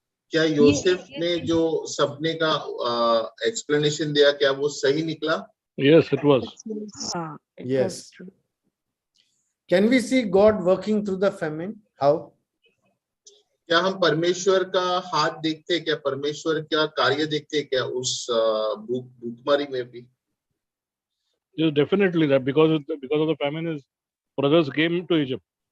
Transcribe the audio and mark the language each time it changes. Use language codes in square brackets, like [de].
[hi] क्या योसेफ ने जो सपने का एक्सप्लेनेशन दिया, क्या वो सही निकला? [en] Yes, it was. हाँ, it Yes. was true. Can we see God working through the famine? How? [hi] क्या हम परमेश्वर का हाथ देखते हैं? क्या परमेश्वर का कार्य देखते हैं क्या उस भूखमरी में भी? [en] Yes, definitely that because of the famine, his brothers came to Egypt.